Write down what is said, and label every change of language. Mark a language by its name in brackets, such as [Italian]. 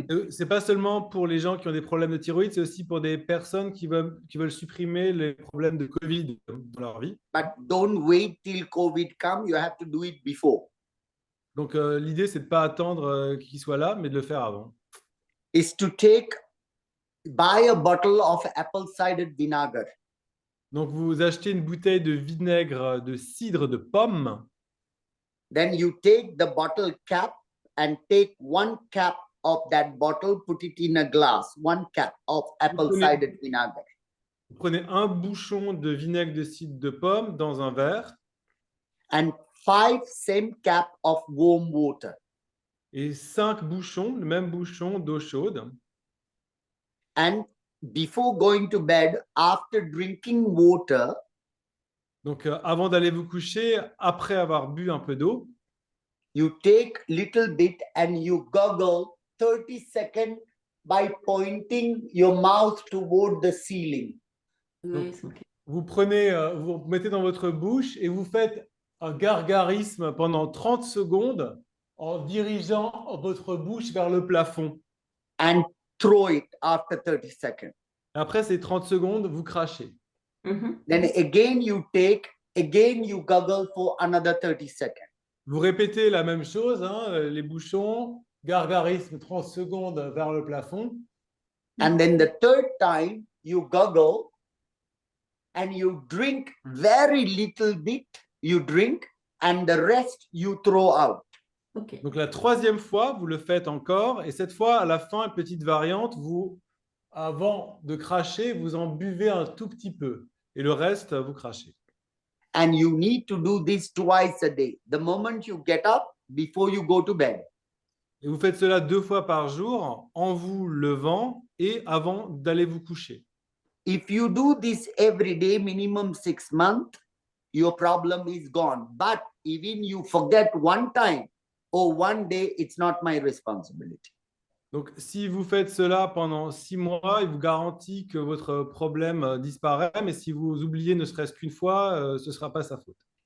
[French] c'est pas seulement pour les gens qui ont des problèmes de thyroïde, c'est aussi pour des personnes qui veulent supprimer les problèmes de Covid dans leur vie. [English] But don't wait till COVID come, you have to do it before. [French] Donc l'idée, c'est de pas attendre qu'il soit là, mais de le faire avant. [English] Is to buy a bottle of apple cider vinegar. [French] Donc vous achetez une bouteille de vinaigre de cidre de pomme. [English] Then you take the bottle cap and take 1 cap of that bottle, put it in a glass, 1 cap of apple cider vinegar. [French] Vous prenez un bouchon de vinaigre de cidre de pomme dans un verre. [English] And 5 same cap of warm water. [French] Et 5 bouchons, le même bouchon d'eau chaude. [English] And before going to bed, after drinking water, [French] donc avant d'aller vous coucher, après avoir bu un peu d'eau, [English] you take little bit and you gurgle 30 seconds by pointing your mouth toward the ceiling. [French] Donc, vous prenez, vous mettez dans votre bouche et vous faites un gargarisme pendant 30 secondes en dirigeant votre bouche vers le plafond. [English] And throw it after 30 seconds. [French] Après ces 30 secondes, vous crachez. [English] Then again you take, again you gurgle for another 30 seconds. [French] Vous répétez la même chose, hein, les bouchons, gargarisme 30 secondes vers le plafond. [English] And then the third time you gurgle and you drink very little bit, you drink and the rest you throw out. Okay. [French] Donc la troisième fois, vous le faites encore et cette fois, à la fin, une petite variante, vous, avant de cracher, vous en buvez un tout petit peu et le reste, vous crachez. [English] And you need to do this twice a day. The moment you get up, before you go to bed. [French] Et vous faites cela 2 fois par jour en vous levant et avant d'aller vous coucher. [English] If you do this every day, minimum 6 months, your problem is gone. But even you forget one time or one day, it's not my responsibility. [French] Donc, si vous faites cela pendant 6 mois, il vous garantit que votre problème disparaît, mais si vous oubliez ne serait-ce qu'une fois, ce ne sera pas sa faute.